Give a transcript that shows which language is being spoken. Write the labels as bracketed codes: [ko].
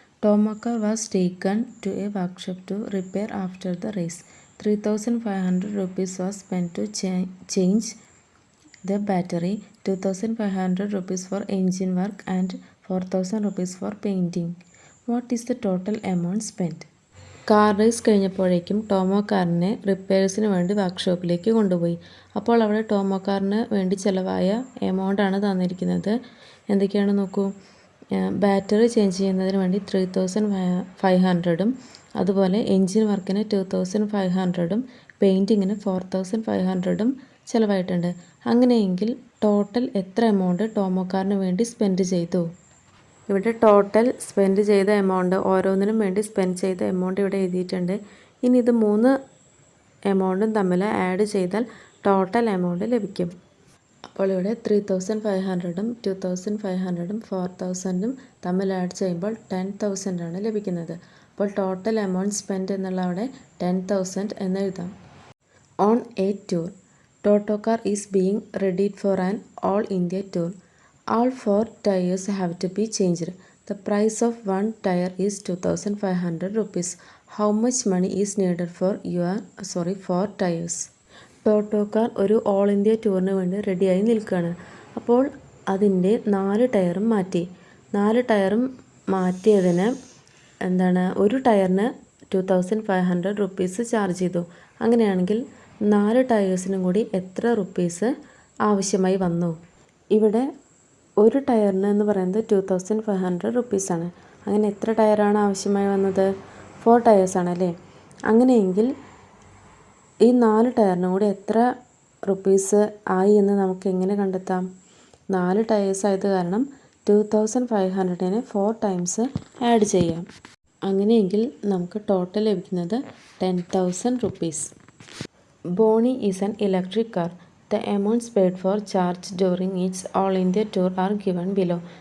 [en] Tomo car was taken to a workshop to repair after the race. 3,500 rupees was spent to change the battery, 2,500 rupees for engine work and 4,000 rupees for painting. What is the total amount spent? [ml] Car race കഴിഞ്ഞപ്പോഴേക്കും tomo കാറിനെ റിപ്പയർസിന് വേണ്ടി വർക്ക്ഷോപ്പിലേക്ക് കൊണ്ടുപോയി. അപ്പോൾ അവിടെ tomo കാറിന് വേണ്ടി ചിലവായ എമൗണ്ടാണ് തന്നിരിക്കുന്നത്. എന്തൊക്കെയാണ് നോക്കൂ. ബാറ്ററി ചേഞ്ച് ചെയ്യുന്നതിന് വേണ്ടി 3,500ഉം അതുപോലെ എൻജിൻ വർക്കിന് 2,500ഉം പെയിൻറ്റിങ്ങിന് 4,500ഉം ചിലവായിട്ടുണ്ട്. അങ്ങനെയെങ്കിൽ ടോട്ടൽ എത്ര എമൗണ്ട് ടോമോ കാറിന് വേണ്ടി സ്പെൻഡ് ചെയ്തു? ഇവിടെ ടോട്ടൽ സ്പെൻഡ് ചെയ്ത എമൗണ്ട്, ഓരോന്നിനും വേണ്ടി സ്പെൻഡ് ചെയ്ത എമൗണ്ട് ഇവിടെ എഴുതിയിട്ടുണ്ട്. ഇനി ഇത് 3 എമൗണ്ടും തമ്മിൽ ആഡ് ചെയ്താൽ ടോട്ടൽ എമൗണ്ട് ലഭിക്കും. അപ്പോൾ ഇവിടെ 3,500ഉം 2,500ഉം 4,000ഉം തമ്മിൽ ആഡ് ചെയ്യുമ്പോൾ 10,000 ആണ് ലഭിക്കുന്നത്. അപ്പോൾ ടോട്ടൽ എമൗണ്ട് സ്പെൻഡ് എന്നുള്ള അവിടെ 10,000 എന്ന് എഴുതാം. [en] On a tour, toto car is being readied for an all India tour. All 4 tires have to be changed. The price of 1 tire is 2,500 rupees. How much money is needed for 4 tires? [ml] Toto car ഒരു all India ടൂറിന് വേണ്ടി റെഡിയായി നിൽക്കുകയാണ്. അപ്പോൾ അതിൻ്റെ 4 ടയറും മാറ്റി. 4 ടയറും മാറ്റിയതിന് ഒരു ടയറിന് 2,500 റുപ്പീസ് ചാർജ് ചെയ്തു. അങ്ങനെയാണെങ്കിൽ 4 ടയേഴ്സിനും കൂടി എത്ര റുപ്പീസ് ആവശ്യമായി വന്നു? ഇവിടെ ഒരു ടയറിന് എന്ന് പറയുന്നത് 2,500 റുപ്പീസാണ്. അങ്ങനെ എത്ര ടയറാണ് ആവശ്യമായി വന്നത്? 4 ടയേഴ്സാണ് അല്ലേ. അങ്ങനെയെങ്കിൽ ഈ 4 ടയറിനും കൂടി എത്ര റുപ്പീസ് ആയി എന്ന് നമുക്ക് എങ്ങനെ കണ്ടെത്താം? 4 ടയേഴ്സ് ആയത് കാരണം 2,500നെ 4 ടൈംസ് ആഡ് ചെയ്യാം. അങ്ങനെയെങ്കിൽ നമുക്ക് ടോട്ടൽ ലഭിക്കുന്നത് 10,000 rupees. [en] Bonnie is an electric car. The amounts paid for charge during its All India tour are given below.